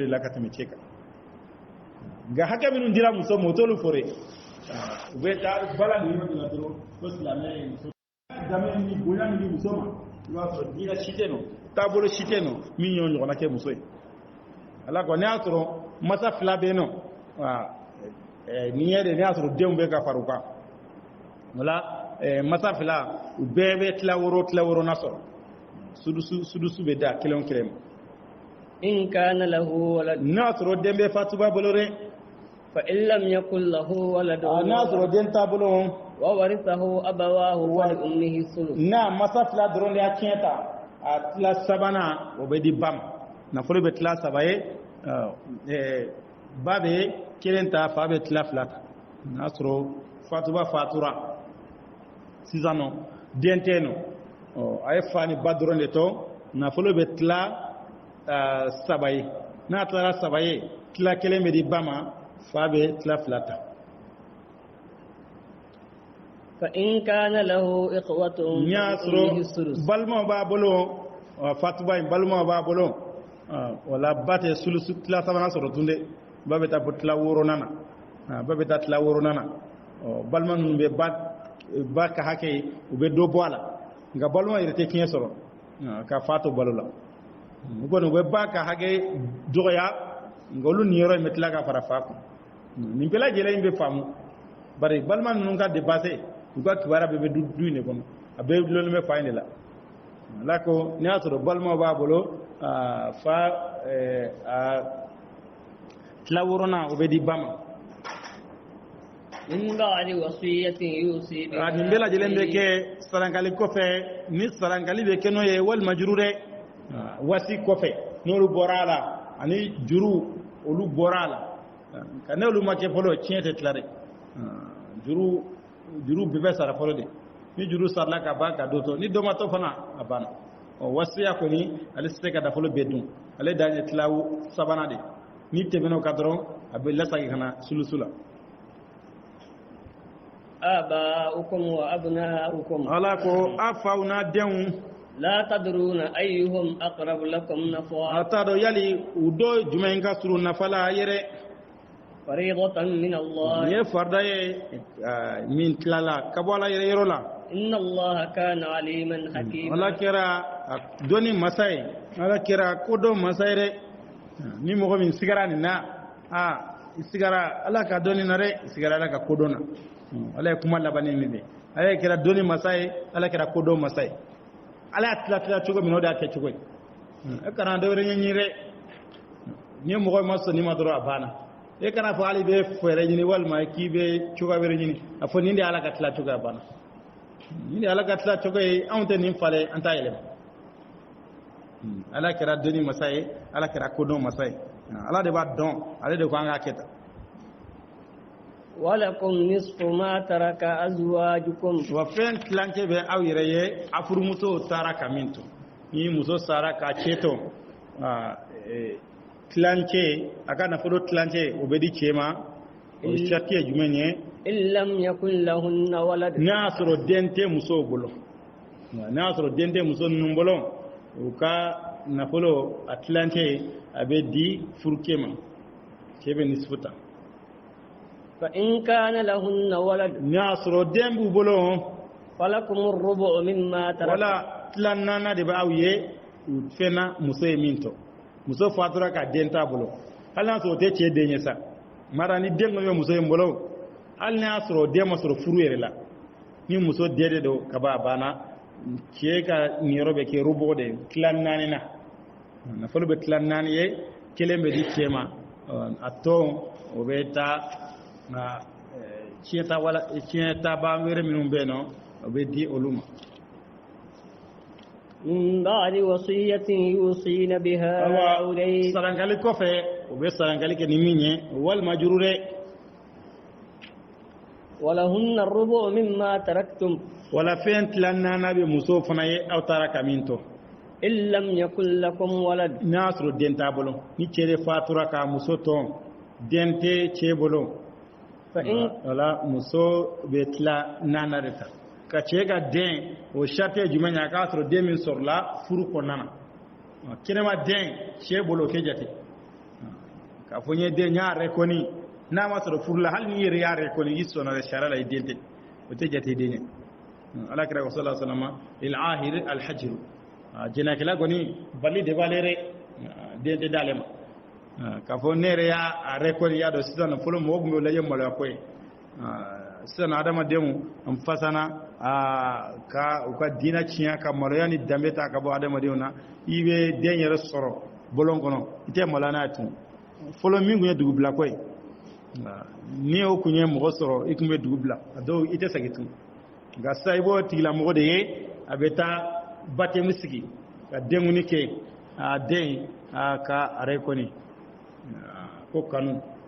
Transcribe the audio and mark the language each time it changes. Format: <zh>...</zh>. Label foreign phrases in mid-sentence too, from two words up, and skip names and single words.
<bm>la ka tɛmɛ cɛ kan nka hakɛ minnu dira muso ma o t'olu fɔre u bɛ taa bala nin yɔrɔ de la dɔrɔn ko silamɛ ye muso danbe ni bonya min di muso ma i b'a sɔrɔ diinɛ si tɛ nɔ taabolo si tɛ nɔ min y'o ɲɔgɔnna kɛ muso ye ala ko ne y'a sɔrɔ masa fila bɛ yen nɔ ni ye de ne y'a sɔrɔ denw bɛ ka fara u kan o la masa fila u bɛɛ bɛ tila wɔɔrɔ na sɔrɔ sudusu bɛ da kelen o kelen ma</bm> <ar>إن كان له ولد</ar> <bm>n'a sɔrɔ den bɛ fatuba bolo dɛ</bm> <ar>فإن لم يكن له ولد</ar> <bm>n'a sɔrɔ den t'a bolo</bm> <ar>وورثه أبواه ولأمه الثلث</ar> <bm>n'a masa fila dɔrɔn de y'a tiɲɛ ta a tila sabanan o bɛ di ba ma nafolo bɛ tila saba ye ba bɛ kelen ta fa bɛ tila fila ta n'a sɔrɔ fatuba fatura sisan nɔ den tɛ yen nɔ a ye fa ni ba dɔrɔn de to nafolo bɛ tila saba ye n'a tilara saba ye tila kelen bɛ di ba ma fa bɛ tila fila ta</bm> <ar>فإن كان له إخوة</ar> <bm>n'i y'a sɔrɔ balimaw b'a bolo fatuba in balimaw b'a bolo wala ba tɛ sulusu tila sabanan sɔrɔ tun dɛ ba bɛ taa bɔ tila wɔɔrɔnan na ba bɛ taa tila wɔɔrɔnan na balima ninnu bɛ ba ka hakɛ ye u bɛ dɔ bɔ a la nka balima yɛrɛ tɛ fiɲɛ sɔrɔ ka fa to balo la u kɔni u bɛ ba ka hakɛ dɔgɔya nka olu nin yɔrɔ in bɛ tila ka fara fa kun nin bɛɛ lajɛlen bɛ faamu bari balima ninnu ka dépassé u ka kibaruya bɛɛ bɛ du in de kɔnɔ a bɛɛ dulonlen bɛ fa in de la ala ko n'i y'a sɔrɔ balimaw b'a bolo fa tila wɔɔrɔnan o bɛ di ba ma</bm> <ar>من بعد وصية يوصي بها</ar> <bm>nin bɛɛ lajɛlen bɛ kɛ sarankali kɔfɛ ni sarankali bɛ kɛ n'o ye walima juru dɛ wasi kɔfɛ n'olu bɔra a la ani juru olu bɔra a la ka n'olu ma kɛ fɔlɔ tiɲɛ tɛ tila dɛ juru bɛɛ bɛ sara fɔlɔ de ni juru sarala ka ban ka dɔ to ni dɔ ma to fana a banna wasiya kɔni ale tɛ se ka nafolo bɛɛ dun ale dan ye tila sabanan de ni tɛmɛn'o kan dɔrɔn a bɛ lasegin ka na sulusu la</bm> <ar>آباؤكم وأبناؤكم</ar> <bm>ala ko a faw n'a denw</bm> <ar>لا تدرون أيهم أقرب لكم</ar> <bm>a</bm> <ar>نفعا</ar> <bm>t'a dɔn yali u dɔ jumɛn ka surun nafa la yɛrɛ</bm> <ar>فريضة من الله</ar> <bm>ye farda ye min tilala ka bɔ ala yɔrɔ la</bm> <ar>إن الله كان عليما</ar> <bm>ala</bm> <ar>حكيما</ar> <bm>kɛra dɔnni masa ye ala kɛra kodɔn masa ye dɛ ni mɔgɔ min sigara nin na i sigara ala ka dɔnni na dɛ i sigara ala ka kodɔn na ala ye kuma labanni nin de ala kɛra dɔnni masa ye ala kɛra kodɔn masa ye ala y'a tila cogo min o de y'a kɛ cogo ye e kana dɔ wɛrɛ ɲɛɲini dɛ ni mɔgɔ ma sɔn n'i ma dɔrɔn a banna e kana fɔ hali bɛ fɛɛrɛ ɲini walima k'i bɛ cogoya wɛrɛ ɲini a fɔ nin de ala ka tila cogo a banna nin de ala ka tila cogo ye anw tɛ nin falen an t'a yɛlɛma ala kɛra dɔnni masa ye ala kɛra kodɔn masa ye ala de b'a dɔn ale de ko an k'a kɛ tan</bm> <ar>ولكم نصف ما ترك أزواجكم</ar> <bm>wa fɛn tilancɛ bɛ aw yɛrɛ ye a furumuso taara ka min to ni muso sara ka cɛ to tilancɛ a ka nafolo tilancɛ o bɛ di cɛ ma o ye sariti ye jumɛn ye</bm> <ar>إن لم يكن لهن ولد</ar> <bm>n'a y'a sɔrɔ den tɛ musow bolo n'a y'a sɔrɔ den tɛ muso ninnu bolo u ka nafolo a tilancɛ a bɛ di furukɛ ma cɛ bɛ nisfu ta</bm> <ar>فإن كان لهن ولد</ar> <bm>n'a y'a sɔrɔ den b'u bolo</bm> <ar>فلكم الربع مما ترك</ar> <bm>wala tilan naani de b'aw ye u fɛnna muso ye min tɔ muso fatura ka den t'a bolo hali n'a sɔrɔ o tɛ cɛ den ye sa mara ni den kɔni bɛ muso in bolo hali n'a y'a sɔrɔ den ma sɔrɔ furu yɛrɛ la ni muso den de don ka ban a banna cɛ ka niyɔrɔ bɛ kɛ rubo de tilan naani na nafolo bɛ tilan naani ye kelen bɛ di cɛ ma a tɔ o bɛ taa nka tiɲɛtaba wɛrɛ minnu bɛ yen nɔ o bɛ di olu ma.</bm> <ar>من بعد وصية يوصين بها أو دين</ar> <bm>sarankali kɔfɛ u bɛ sarankali kɛ ni min ye walima juru dɛ</bm> <ar>ولهن الربع مما تركتم</ar> <bm>wala fɛn tila naani bɛ muso fana ye aw taara ka min to</bm> <ar>إن لم يكن لكم ولد</ar> <bm>n'a y'a sɔrɔ den t'a bolo ni cɛ de fatura ka muso tɔn den tɛ cɛ bolo wala muso bɛ tila naani de ta ka cɛ ka den o sariti ye jumɛn ye a k'a sɔrɔ den min sɔrɔla furu kɔnɔna na kɛnɛma den cɛ bolo o tɛ jate k'a fɔ n ye den n y'a rekɔni n'a ma sɔrɔ furu la hali n'i yɛrɛ y'a rekɔni i sɔnna dɛ sariya la i den tɛ o tɛ jate den ye ala kira ko</bm> <ar>صلى الله عليه وسلم للعاهر الحجر</ar> <bm>jɛnɛkɛla kɔni bali de b'ale dɛ den tɛ d'ale ma k'a fɔ ne yɛrɛ y'a rekɔni y'a dɔn sisan fɔlɔ mɔgɔ tun bɛ lajɛ maloya ko ye sisan adamadenw n fasana ka u ka diinɛ tiɲɛ ka maloya ni danbe ta ka bɔ adamadenw na i bɛ den yɛrɛ sɔrɔ bɔlɔn kɔnɔ i tɛ maloya n'a ye tun fɔlɔ min tun ye dugubila ko ye ni o tun ye mɔgɔ sɔrɔ i tun bɛ dugu bila a dɔw i tɛ segin tun nka sisan i b'o tigilamɔgɔ de ye a bɛ taa batemu sigi ka denkuni kɛ a den ka are kɔni ko kanu</bm>